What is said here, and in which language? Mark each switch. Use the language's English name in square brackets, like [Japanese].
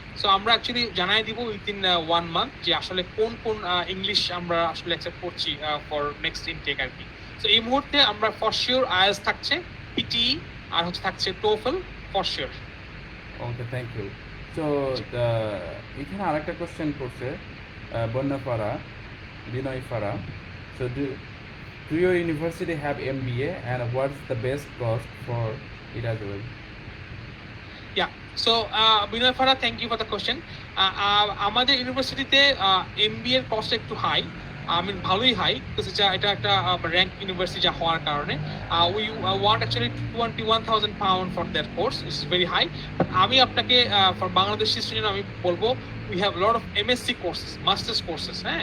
[Bangla] So আমরা actually জানাই দিব উইথিন 1 মান্থ যে আসলে কোন ইংলিশ আমরা আসলে অ্যাকসেপ্ট করছি ফর নেক্সট ইনটেক আর কি। সো এই মুহূর্তে আমরা ফর শিওর আইএলটিএস থাকছে, পিটি আর হচ্ছে থাকছে TOEFL for sure. [English] Okay, thank you. [Bangla] So এখানে আরেকটা কোশ্চেন করছে বন্যাপাড়া, বিনয় পাড়া। So [English] do your university have MBA and what's the best cost for it as well? Yeah, so Binoy Farah, thank you for the question. [Bangla] আমাদের ইউনিভার্সিটিতে MBA এর cost একটু high, ভালোই high, because এটা একটা র্যাঙ্ক ইউনিভার্সিটি যা হওয়ার কারণে [English] We want actually £21,000 for that course, it's very high. [Bangla] আমি আপনাকে ফর বাংলাদেশি স্টুডেন্ট আমি বলবো [English] we have a lot of MSc courses, master's courses.